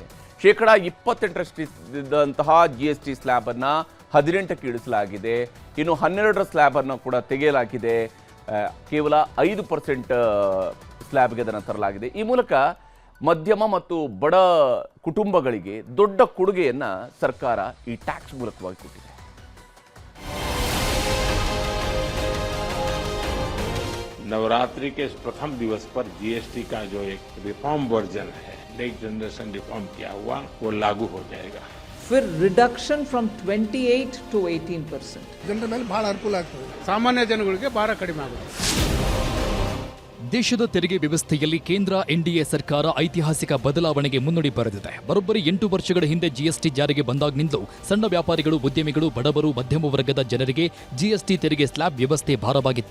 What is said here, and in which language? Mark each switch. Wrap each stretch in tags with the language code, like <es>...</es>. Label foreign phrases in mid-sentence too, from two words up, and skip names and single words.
<kn>28%ಇದ್ದಂತಹ</kn> <en>GST slab</en> <kn>ಅನ್ನು 18ಕ್ಕೆ ಇಳಿಸಲಾಗಿದೆ. ಇನ್ನು 12ರ ಸ್ಲ್ಯಾಬ್ ಅನ್ನು ಕೂಡ ತೆಗೆಯಲಾಗಿದೆ. ಕೇವಲ 5% ಸ್ಲ್ಯಾಬ್ಗೆ ಅದನ್ನು ತರಲಾಗಿದೆ. ಈ ಮೂಲಕ ಮಧ್ಯಮ ಮತ್ತು ಬಡ ಕುಟುಂಬಗಳಿಗೆ ದೊಡ್ಡ ಕೊಡುಗೆಯನ್ನು ಸರ್ಕಾರ ಈ ಟ್ಯಾಕ್ಸ್ ಮೂಲಕವಾಗಿ ಕೊಟ್ಟಿದೆ.</kn> <hi>नवरात्रि के इस प्रथम दिवस पर जीएसटी का जो एक</hi> <en>reform version</en> <hi>है,</hi> <en>next generation reform</en> <hi>किया हुआ, वो लागू हो जाएगा.</hi> <en>फिर reduction from 28 to 18%.</en> <kn>ಜನರ ಮೇಲೆ ಬಹಳ ಅನುಕೂಲ ಆಗ್ತದೆ. ಸಾಮಾನ್ಯ ಜನಗಳಿಗೆ ಭಾರ ಕಡಿಮೆ ಆಗುತ್ತೆ. ದೇಶದ ತೆರಿಗೆ ವ್ಯವಸ್ಥೆಯಲ್ಲಿ ಕೇಂದ್ರ ಎನ್ಡಿಎ ಸರ್ಕಾರ ಐತಿಹಾಸಿಕ ಬದಲಾವಣೆಗೆ ಮುನ್ನುಡಿ ಬರೆದಿದೆ. ಬರೋಬ್ಬರಿ 8 ವರ್ಷಗಳ ಹಿಂದೆ ಜಿಎಸ್ಟಿ ಜಾರಿಗೆ ಬಂದಾಗಿನಿಂದಲೂ ಸಣ್ಣ ವ್ಯಾಪಾರಿಗಳು, ಉದ್ಯಮಿಗಳು, ಬಡವರು, ಮಧ್ಯಮ ವರ್ಗದ ಜನರಿಗೆ ಜಿಎಸ್ಟಿ ತೆರಿಗೆ ಸ್ಲ್ಯಾಬ್ ವ್ಯವಸ್ಥೆ ಭಾರವಾಗಿತ್ತು.</kn>